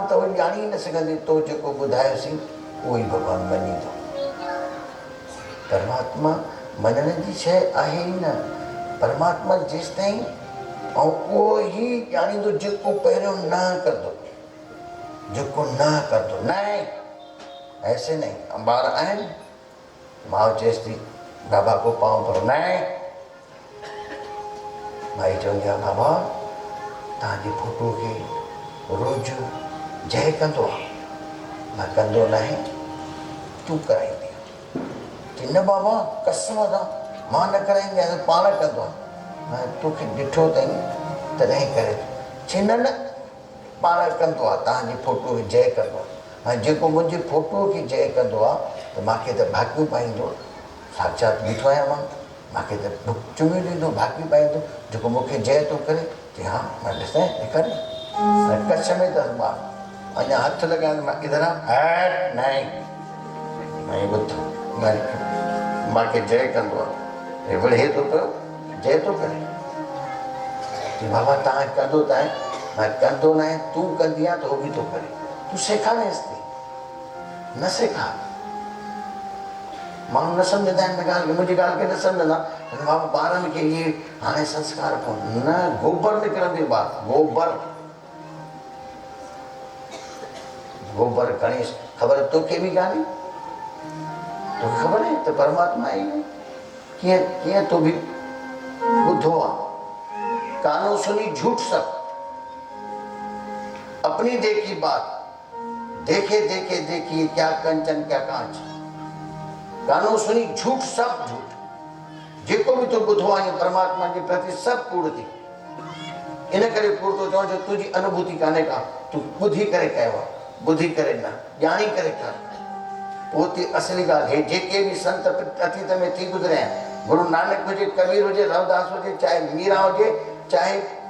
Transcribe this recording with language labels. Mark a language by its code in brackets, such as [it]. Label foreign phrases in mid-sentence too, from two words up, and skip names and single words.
[sd] त वरी ॼाणी न सघंदे तो जेको ॿुधायोसीं उहो ई भॻवानु मञींदो परमात्मा मञण जी शइ आहे ई न परमात्मा जेसि ताईं ऐं उहो ई ॼाणींदो जेको पहिरियों न कंदो जेको न कंदो न [hi] ऐसे नहीं [sd] ॿार आहिनि माउ चएसि थी [hi] बाबा को पाँव पड़ो [sd] न माई चवंदी आहे बाबा तव्हांजी फोटो खे रोज़ जय कंदो आहे मां कंदो न आहे तूं कराईंदी चई न बाबा कसम सां मां न कराईंदी आहियां पाण कंदो आहे मां तोखे ॾिठो अथई तॾहिं करे चई न न पाण कंदो आहे तव्हांजी फोटो खे जय कंदो आहे हाणे जेको मुंहिंजी फोटो खे जय कंदो आहे त मूंखे त भाकियूं पाईंदो साक्षात बीठो आहियां मूंखे त चुमियूं ॾींदो भाकियूं पाईंदो जेको मूंखे जय थो करे चई हा मां ॾिसां ॾेखारे कच्छ में त ॿार अञा हथु लॻाइनि मां इधर हैट न ॿुध मूंखे जय कंदो आहे विढ़े थो पियो जय थो करे चई बाबा तव्हां कंदो त आहे मां कंदो न आहे तूं कंदी आहे त उहो बि थो करे तूं सेखारेसि थी न सेखार माण्हू न सम्झंदा आहिनि हिन ॻाल्हि खे मुंहिंजी ॻाल्हि खे न सम्झंदा बाबा ॿारनि खे इहे हाणे संस्कार कोन न गोबर निकिरंदो ॿार गोबर गणेश ख़बर तोखे बि कान्हे तोखे ख़बर आहे त परमात्मा आहे कीअं कीअं तो बि ॿुधो आहे [hi] कानो सुनी झूठ सब अपनी देखी बात देखे देखे देखिए क्या कंचन क्या कांच कानो सुनी झूठ सब झूठ [sd] जेको बि तो ॿुधो आहे परमात्मा जे प्रति सभु कूड़ थी इन करे कूड़ थो चवां जो तुंहिंजी अनुभूति कान्हे का तूं ॿुधी करे कयो आहे ॿुधी करे न ॼाणी करे कर पोइ थी असली ॻाल्हि हे जेके बि संत अतीत में थी गुज़रिया आहिनि गुरु नानक हुजे कबीर हुजे रविदास हुजे चाहे मीरा हुजे चाहे